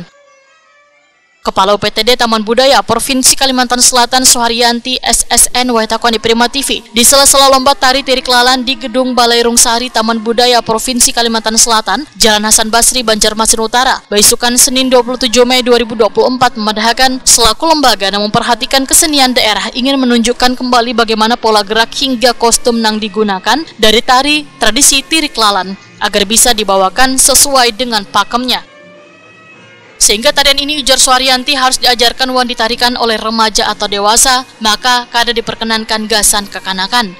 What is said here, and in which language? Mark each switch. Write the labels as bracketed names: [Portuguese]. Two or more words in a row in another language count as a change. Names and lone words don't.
[Indonesian] Kepala UPTD Taman Budaya Provinsi Kalimantan Selatan Suharyanti SSN Waitakoni Prima TV di sela-sela lomba tari Tirik Lalan di Gedung Balai Rungsari Taman Budaya Provinsi Kalimantan Selatan, Jalan Hasan Basri, Banjarmasin Utara, Baisukan Senin 27 Mei 2024 memandahkan selaku lembaga yang memperhatikan kesenian daerah ingin menunjukkan kembali bagaimana pola gerak hingga kostum yang digunakan dari tari tradisi Tirik Lalan agar bisa dibawakan sesuai dengan pakemnya. Sehingga tarian ini, ujar Suharyanti, harus diajarkan wan ditarikan oleh remaja atau dewasa, maka kada diperkenankan gasan kekanakan.